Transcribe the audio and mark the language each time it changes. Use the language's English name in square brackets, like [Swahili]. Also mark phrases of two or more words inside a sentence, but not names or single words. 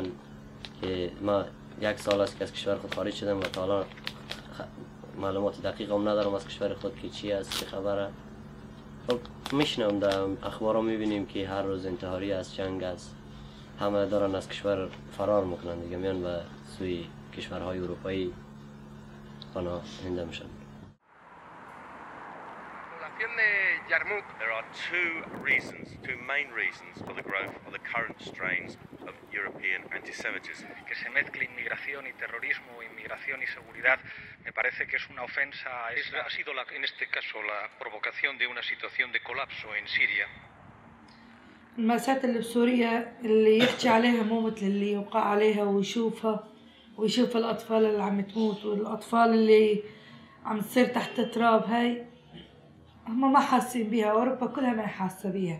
[Persian] که ما 1 سال است که از کشور خود خارج شدم و تا حالا معلومات دقیق هم ندارم از کشور خود که چی است، چه خبره. خب میشنم در اخبارا میبینیم که هر روز انتحاری است، جنگ است، همه دارن از کشور فرار میکنن دیگه، میان به سوی کشورهای اروپایی پناهنده میشن. [English] Yarmouk, there are two main reasons for the growth of the current strains of European antisemitism. [Spanish] Que se mezcle inmigración y terrorismo, inmigración y seguridad, me parece que es una ofensa. Ha sido en este caso la provocación de una situación de colapso en Siria. [Arabic] المأساة اللي بسوريا اللي يحكي عليها مو مثل اللي يوقع عليها ويشوف الأطفال اللي عم تموت والأطفال اللي عم تصير تحت التراب. هاي هم ما حاسين بيها، أوروبا كلها ما حاسة بيها.